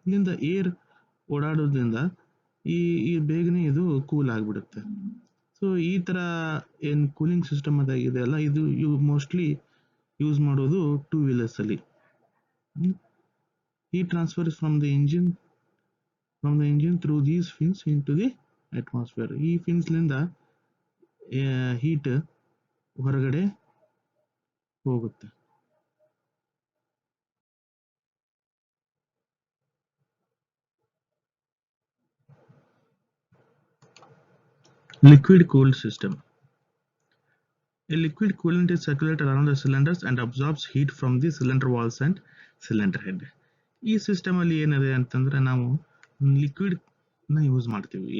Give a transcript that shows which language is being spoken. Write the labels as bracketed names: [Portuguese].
[Kannada] ಇಲ್ಲಿಂದ ಏರ್ ಓಡಾಡೋದ್ರಿಂದ ಈ ಬೇಗನೆ ಇದು ಕೂಲ್ ಆಗಿಬಿಡುತ್ತೆ. ಸೊ ಈ ತರ ಏನ್ ಕೂಲಿಂಗ್ ಸಿಸ್ಟಮ್ ಅದಾಗಿದೆ ಅಲ್ಲ, ಇದು ಮೋಸ್ಟ್ಲಿ ಯೂಸ್ ಮಾಡೋದು ಟೂ ವೀಲರ್ಸ್ ಅಲ್ಲಿ. [English] Heat transfers from the engine through these fins into the atmosphere. [Kannada] ಈ ಫಿನ್ಸ್ ಲಿಂದ ಹೀಟ್ ಹೊರಗಡೆ ಹೋಗುತ್ತೆ. [English] Liquid cooled system. A liquid coolant is circulated around the cylinders and absorbs heat from the cylinder walls and cylinder head. [Kannada] ಈ system ಅಲ್ಲಿ ಏನಿದೆ ಅಂತಂದ್ರೆ ನಾವು liquid ನ ಯೂಸ್ ಮಾಡ್ತೀವಿ.